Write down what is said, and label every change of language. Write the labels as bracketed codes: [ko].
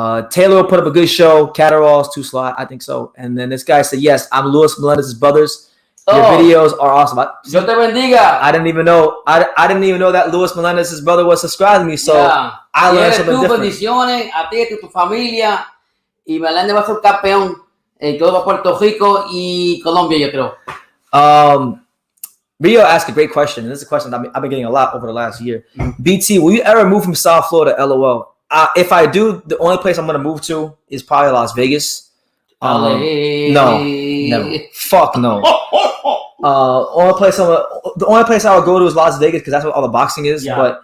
[en] Taylor will put up a good show. Catterall's too slow. I think so. And then this guy said, "Yes, I'm Luis Melendez's brothers. Your videos are awesome." [es] Yo te bendiga. [en] I didn't even know. I didn't even know that Luis Melendez's brother was subscribed to me. So I learned something different. [es] Bendiciones a ti y a tu familia. Y Melendez va a ser campeón en todo Puerto Rico y Colombia, yo creo. [en] Rio asked a great question, and this is a question I've been getting a lot over the last year. BT, will you ever move from South Florida? LOL. If I do, the only place I'm going to move to is probably Las Vegas. No, never. Fuck no. The only place I would go to is Las Vegas because that's where all the boxing is. Yeah.